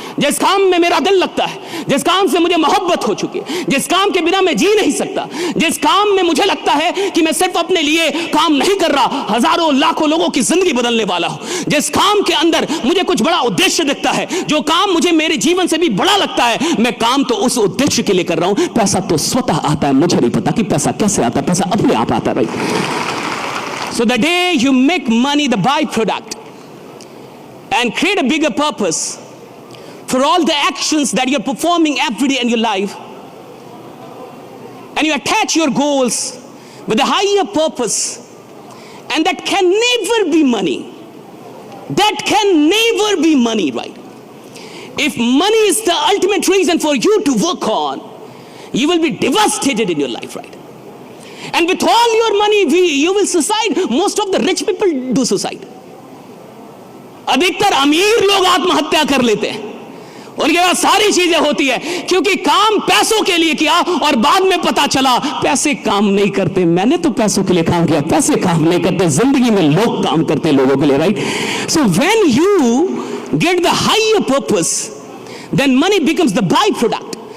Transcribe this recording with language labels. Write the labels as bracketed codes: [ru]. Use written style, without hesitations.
[hi] जिस काम में मेरा दिल लगता है, जिस काम से मुझे मोहब्बत हो चुकी है, जिस काम के बिना मैं जी नहीं सकता, जिस काम में मुझे लगता है कि मैं सिर्फ अपने लिए काम नहीं कर रहा, हजारों लाखों लोगों की जिंदगी बदलने वाला हूं, जिस काम के अंदर मुझे कुछ बड़ा उद्देश्य दिखता है, जो काम मुझे मेरे जीवन से भी बड़ा लगता है, मैं काम तो उस उद्देश्य के लिए कर रहा हूं। पैसा तो स्वतः आता है, मुझे नहीं पता कि पैसा कैसे आता है, पैसा अपने आप आता है, right? [en] So the day you make money, the byproduct, and create a bigger purpose for all the actions that you're performing every day in your life, and you attach your goals with a higher purpose, and that can never be money. That can never be money, right? If money is the ultimate reason for you to work on, you will be devastated in your life, right? And with all your money, you will suicide. Most of the rich people do suicide. [hi] अधिकतर अमीर लोग आत्महत्या कर लेते हैं, उनके पास सारी चीजें होती है, क्योंकि काम पैसों के लिए किया और बाद में पता चला पैसे काम नहीं करते। मैंने तो पैसों के लिए काम किया, पैसे काम नहीं करते, जिंदगी में लोग काम करते हैं लोगों के लिए, right? [en] So when you get the higher purpose, then money becomes the by product.